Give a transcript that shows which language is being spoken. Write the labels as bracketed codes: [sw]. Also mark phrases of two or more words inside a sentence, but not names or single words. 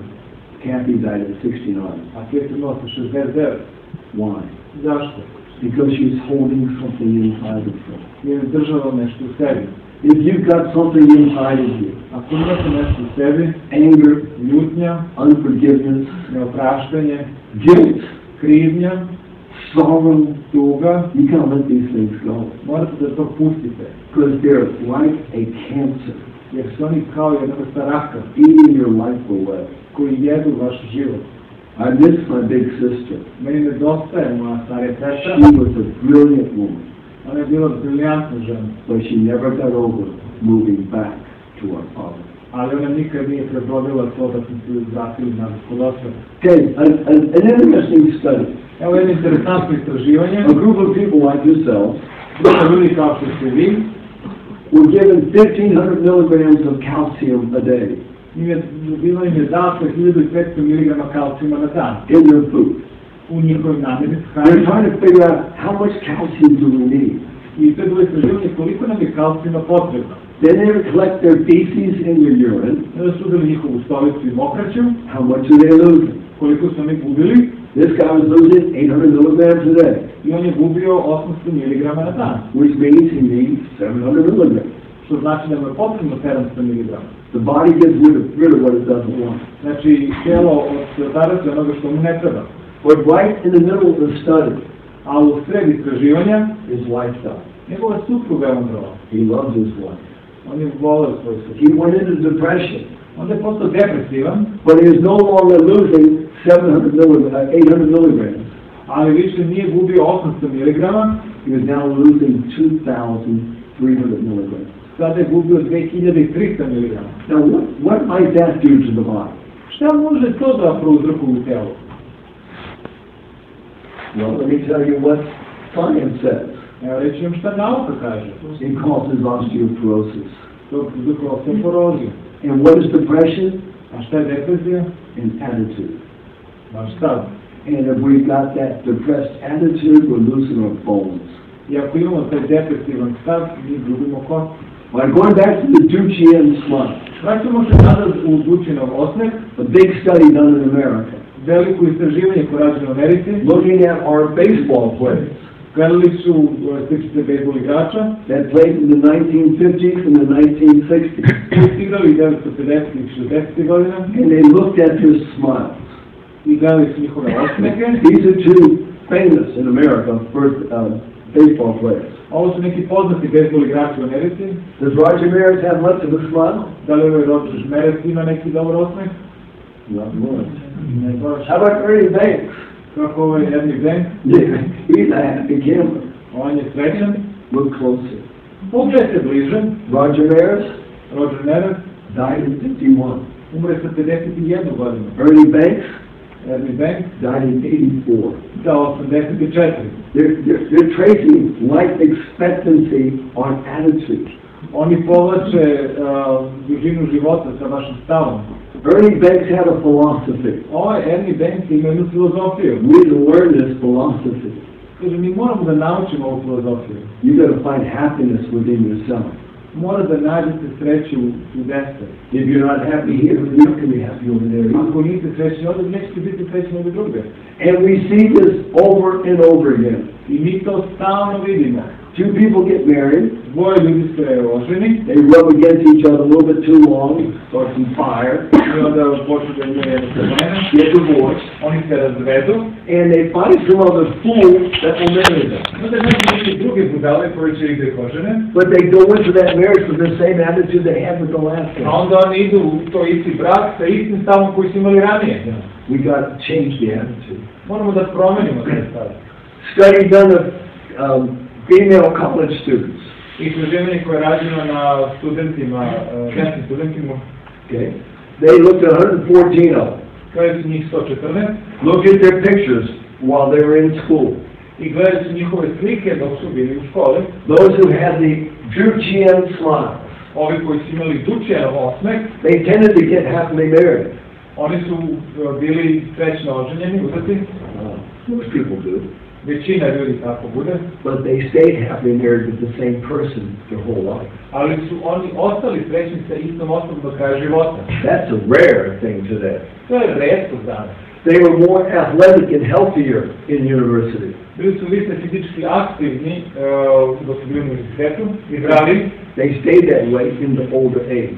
[en] Kathy died at 69. [sr] A Keti umrla sa 69. [en] Why? [sr] Zašto? [en] Because she was holding something inside of her. [sr] Jer je držala nešto u sebi. [en] If you've got something inside of you, [sr] Ako imate nešto u sebi, [en] anger, [sr] ljutnja, [en] unforgiveness, [sr] neopraštanje, [en] guilt, [sr] krivnja, [en] sorrow, [sr] tuga, [en] you can't let these things go. [sr] morate da to pustite. [en] Because they're like a cancer, [sr] Jer su oni kao jedna vrsta raka [en] eating your life away. [sr] koji jedu vaš život. [en] I miss my big sister. [sr] Meni nedostaje moja starija sestra. [en] She was a brilliant woman, [sr] Ona je bila briljantna žena, [en] but she never got over moving back to our father. [sr] ali ona nikad nije prebrodila to da smo se vratili na kod oca. [en] Okay, an interesting study. [sr] Evo jedno interesantno istraživanje. [en] A group of people like yourself [sr] Grupa ljudi kao što ste vi, [en] were given 1,500 milligrams of calcium a day [sr] bilo im je dato 1500 mg kalcijuma na dan [en] in their food. [sr] u njihovim namirnicama [en] They're [sr] hrane. [en] trying to figure out how much calcium do we need. [sr] I to je bilo istraživanje koliko nam je kalcijuma potrebno. [en] Then they would collect their feces and your urine. [sr] Onda su uzeli njihovu stolicu i mokraću, [en] How much are they losing? [sr] koliko su oni gubili, [en] This guy was losing 800 milligrams a day, [sr] i on je gubio 800 mg na dan, [en] which means he needs 700 milligrams. [sr] što znači da mu je potrebno 700 mg. [en] The body gets rid of what it doesn't want. [sr] Znači, tijelo odstaraće onoga što mu ne treba. [en] But right in the middle of the study [sr] A u sred istraživanja, [en] his wife died. [sr] njegova supruga je umrla. [en] He loves his wife. [sr] On je voleo svoju [en] He [sr] suprugu. [en] went into depression, [sr] Onda je postao depresivan, [en] but he is no longer losing 800 milligrams. [sr] ali više nije gubio 800 mg, [en] He was now losing 2,300 milligrams. [sr] sada je gubio 2300 mg. [en] Now, what might that do to the body? [sr] Šta može to da prouzrokuje u telu? [en] Well, let me tell you what science says. [sr] Evo reći vam šta nauka kaže. [en] It causes osteoporosis. [sr] To prouzrokuje osteoporoziju. [en] And what is depression? [sr] A šta je depresija? [en] An attitude. [sr] Vaš stav. [en] And if we've got that depressed attitude, we're losing our bones. [sr] I ako imamo taj depresivan stav, mi gubimo kost. [en] Well, going back to the Duchenne smile, [sr] Vraćamo se nazad u Dučinov osmeh, [en] a big study done in America, [sr] veliko istraživanje koje rađeno u Americi. [en] looking at our baseball players [sr] Gledali su sličice bejsbol igrača, [en] that played in the 1950s and the 1960s, [sr] koji su igrali 1950 i 60 godina [en] and they looked at their smiles. [sr] i gledali su njihove osmehe. [en] These are two famous in America first baseball players. [sr] Ovo su neki poznati bejsbol igrači u Americi. [en] Does Roger Maris have much of a smile? [sr] Da li ovaj Roger Maris ima neki dobar osmeh? [en] Not much. [sr] Ne baš. [en] How about Ernie Banks? [sr] Kako ovaj jedni Bank? [en] Yeah, he's a happy camper. [sr] On je srećan. [en] Look closer. [sr] Pogledajte bliže. [en] Roger Maris [sr] Roger Maris [en] died at 51. [sr] umre sa 51 godinu. [en] Ernie Banks [sr] Ernie Bank [en] died at 84. [sr] sa 84. [en] They're tracing life expectancy on attitude. [sr] Oni povlače dužinu života sa vašim stavom. [en] Ernie Banks had a philosophy. [sr] Ernie Banks ima jednu filozofiju. [en] We need to learn this philosophy. [sr] Kaže, mi moramo da naučimo ovu filozofiju. [en] You got to find happiness within yourself. [sr] Mora da nađete sreću u desu. [en] If you're not happy here, you're not going to be happy over there. [sr] Ako niste srećni ovdje, nećete biti srećni ovdje druge. [en] And we see this over and over again. [sr] I mi to stalno vidimo. [en] Two people get married. [sr] Dvoje ljudi se oženi. [en] They rub against each other a little bit too long, start some fire. [sr] I onda počnu da imaju jedno probleme. [en] Get divorced. [sr] Oni se razvedu. [en] And they find some other fool that will marry them. [sr] Onda neki neki drugi budale koji će ih da ožene. [en] But they go into that marriage with the same attitude they had with the last one. [sr] A onda oni idu u to isti brak sa istim stavom koji su imali ranije. [en] We got to change the attitude. [sr] Moramo da promenimo te stvari. [en] Study done of female college students. [sr] Istraživanje koje je rađeno na studentima, ženskim studentima. [en] Okay. They looked at 114 of them. [sr] Gledali su njih 114. [en] Look at their pictures while they were in school. [sr] I gledali su njihove slike dok su bili u školi. [en] Those who had the Druchian smile. [sr] Ovi koji su imali Dučijanov osmeh. [en] They tended to get happily married. [sr] Oni su bili srećno oženjeni, uzeti. [en] Most people do. [sr] Većina ljudi tako bude. [en] But they stayed happily married with the same person their whole life. [sr] Ali su oni ostali srećni sa istom osobom do kraja života. [en] That's a rare thing today. [sr] To je retkost danas. [en] They were more athletic and healthier in university. [sr] Bili su više fizički aktivni dok su bili u univerzitetu i zdravi. [en] They stayed that way in the older age.